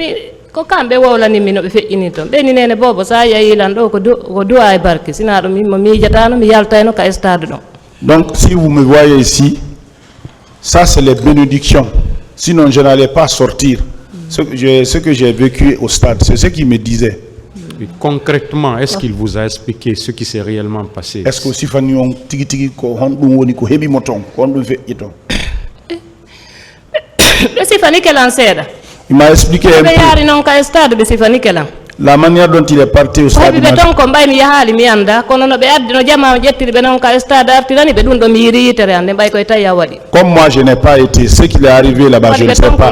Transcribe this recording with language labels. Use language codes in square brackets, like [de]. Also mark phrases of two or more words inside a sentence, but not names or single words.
[fr] Donc si vous me voyez ici, ça c'est les bénédictions. Sinon je n'allais pas sortir. Ce que j'ai vécu au stade, c'est ce qu'il me disait. Et concrètement, est-ce qu'il vous a expliqué ce qui s'est réellement passé? Est-ce que si on [ff] tigi tigi ko honɗum woni ko heɓi mo ton ko honɗum feƴƴi ton? [fr] Il m'a expliqué un peu la manière dont il est parti au stade. Comme moi je n'ai pas été, ce qui est arrivé là-bas je ne sais pas.